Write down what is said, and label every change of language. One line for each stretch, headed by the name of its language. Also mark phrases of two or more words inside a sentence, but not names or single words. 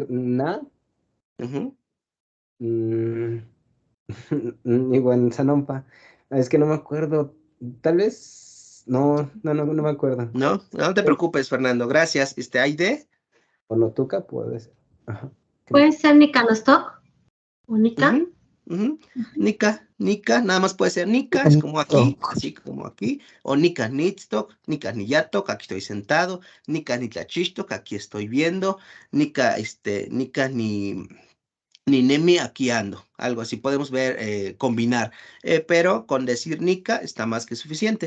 Spanish: Ujú. Igual Sanompa. Es que no me acuerdo. Tal vez. No me acuerdo. No te preocupes, Fernando. Gracias. Aide. O Notuca puede ser. Ajá. ¿Puede ser Nicanostok? ¿O Nica? Nika, nada más puede ser Nika, es como aquí, así como aquí,
Nahuatl languages: o Nika Nitstok, Nika Niyatok,
Spanish: aquí estoy sentado,
Nahuatl languages: Nika Nitlachishtok,
Spanish: aquí estoy viendo,
Nahuatl languages: Nika, Nika ni Nemi,
Spanish: aquí ando, algo así, podemos ver, combinar, pero con decir Nika está más que suficiente.